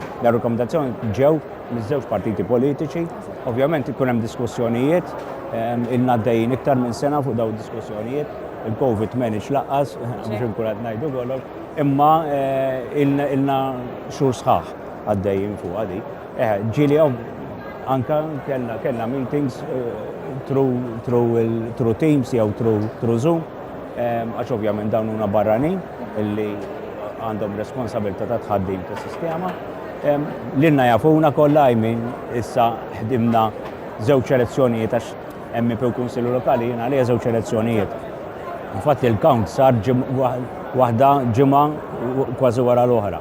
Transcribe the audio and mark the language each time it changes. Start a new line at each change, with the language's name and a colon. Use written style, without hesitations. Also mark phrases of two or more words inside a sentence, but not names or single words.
Maltese: Da rakkomandazzjoni ġew miż-żewġ partiti politiċi, ovvjament ikun hemm diskussjonijiet ilna għaddejjin iktar minn sena fuq daw diskussjonijiet, il-COVID manage laqqas, biex nkun qed ngħidu kollok, imma ilna xhur sħaħ għaddejjin fuq għadi. Ġieli anka kellna
English: meetings through Teams
Maltese: jew
English: through Zoom,
Maltese: għax ovvjament dawn huma barranin illi għandhom responsabilità ta' tħaddim tas-sistema. Lilna jafuna kollha issa ħdimna żewġ elezzjonijiet għax MP u Kunsillu Lokali jiena għalija żewġ elezzjonijiet. Infatti il-count sar waħda ġimgħa kważi wara l-oħra.